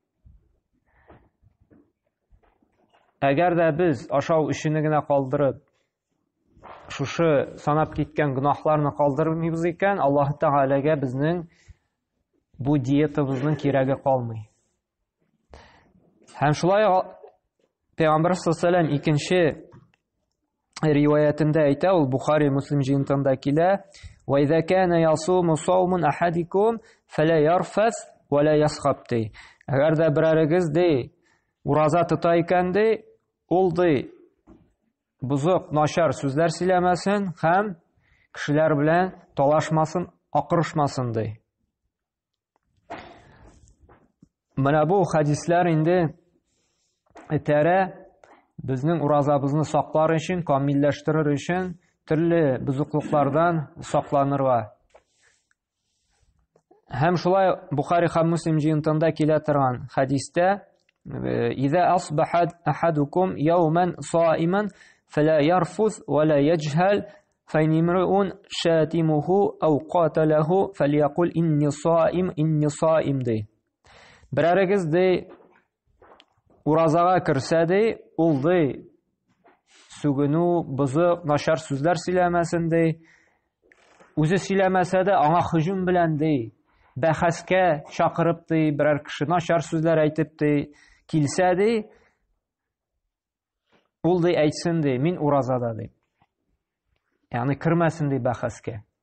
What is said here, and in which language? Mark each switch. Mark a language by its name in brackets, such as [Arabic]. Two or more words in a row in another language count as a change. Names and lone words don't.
[Tatar] Әгәр дә без ашау эшене генә калдырып, шушы санап киткән гөнаһларны калдырмыйбыз икән, Аллаһы Тәгаләгә безнең бу диетабызның кирәге калмый. Һәм шулай Пәйгамбәр [Arabic] صلى الله عليه [Tatar] икенче риваятында әйтә, ул Бухари, Муслим җыентыгында килә: [Arabic] "وإذا كان يوم صوم أحدكم فلا يرفث ولا يصخب." [Tatar] Әгәр дә берәрегез ураза тота икән, ул бузык, начар сүзләр сөйләмәсен һәм кешеләр белән талашмасын, акырышмасын ди. Менә бу хадисләр инде этәрә безнең уразабызны саклар өчен, камилләштерер өчен төрле бузыклыклардан сакланырга. Һәм шулай Бухари һәм Муслим җыентыгында килә торган хадистә: [Arabic] "إذا أصبح أحدكم يوما صائما فلا يرفث ولا يجهل فإن امرؤ شاتمه أو قاتله فليقل إني صائم ди. [Tatar] Берәрегез уразага керсә ул сүгенү, бызык, начар сүзләр сөйләмәсен үзе сөйләмәсә дә аңа һөҗүм белән бәхәскә чакырып берәр кеше начар сүзләр әйтеп килсә ул әйтсен мин уразада ягъни кермәсен бәхәскә.